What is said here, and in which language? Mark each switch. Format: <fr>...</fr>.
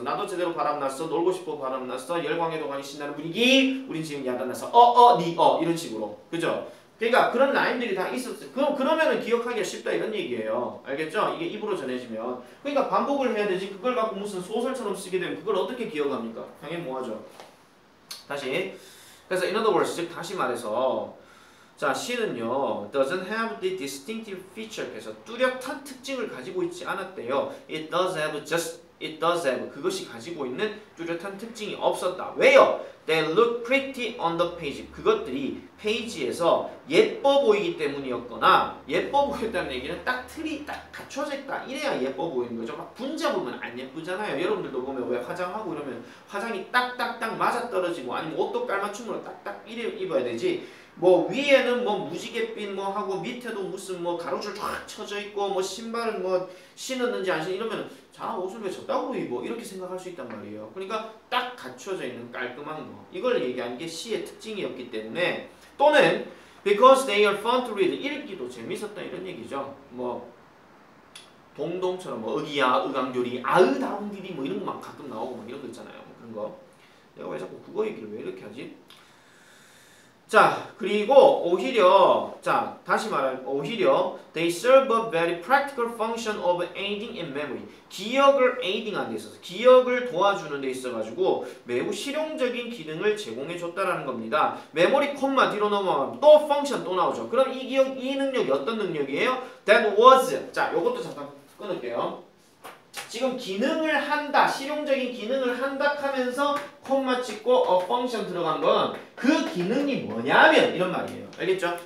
<ko>나도 제대로 바람났어. 놀고 싶어 바람났어. 열광에도 가니 신나는 분위기. 우린 지금 야단났어. 이런 식으로. 그죠? 그러니까 그런 라인들이 다 있었어요. 그러면은 기억하기가 쉽다 이런 얘기예요. 알겠죠? 이게 입으로 전해지면. 그러니까 반복을 해야 되지. 그걸 갖고 무슨 소설처럼 쓰게 되면 그걸 어떻게 기억합니까? 당연히 뭐하죠? 다시. 그래서</ko> <en>in other words,</en> <ko>즉 다시 말해서 자, C는요,</ko> <en>doesn't have the distinctive feature.</en> <ko>그래서 뚜렷한 특징을 가지고 있지 않았대요.</ko> <en>It does have.</en> <ko>그것이 가지고 있는 뚜렷한 특징이 없었다. 왜요?</ko> <en>They look pretty on the page.</en> <ko>그것들이 페이지에서 예뻐 보이기 때문이었거나 예뻐 보였다는 얘기는 딱 틀이 딱 갖춰져 있다. 이래야 예뻐 보이는 거죠. 막 분잡으면 안 예쁘잖아요. 여러분들도 보면 왜 화장하고 이러면 화장이 딱딱딱 맞아떨어지고 아니면 옷도 깔맞춤으로 딱딱 이래 입어야 되지. 뭐 위에는 뭐 무지갯빛 뭐 하고 밑에도 무슨 뭐 가로줄 쫙 쳐져 있고 뭐 신발은 뭐 신었는지 안 신었는지 이러면 자 옷을 왜 저따구로 입어 이렇게 생각할 수 있단 말이에요. 그러니까 딱 갖춰져 있는 깔끔한 거 이걸 얘기한 게 C의 특징이었기 때문에 또는</ko> <en>because they are fun to read</en> <ko>읽기도 재밌었다 이런 얘기죠. 뭐 동동처럼 뭐 의기야 의강조리 아으다운디리 뭐 이런 거 막 가끔 나오고 막 이런 거 있잖아요. 뭐 그런 거 내가 왜 자꾸 국어 얘기를 왜 이렇게 하지? 자, 그리고 오히려 자, 다시 말하면 오히려</ko> <en>they serve a very practical function of aiding in memory.</en> <ko>기억을 aiding하는 데 있어서 기억을 도와주는 데 있어 가지고 매우 실용적인 기능을 제공해 줬다라는 겁니다. 메모리 콤마 뒤로 넘어가면 또 펑션 또 나오죠. 그럼 이 기억 이 능력이 어떤 능력이에요?</ko> <en>That was.</en> <ko>자, 요것도 잠깐 끊을게요. 지금 기능을 한다, 실용적인 기능을 한다 하면서 콤마 찍고 function 들어간 건 그 기능이 뭐냐면 이런 말이에요. 알겠죠?</ko>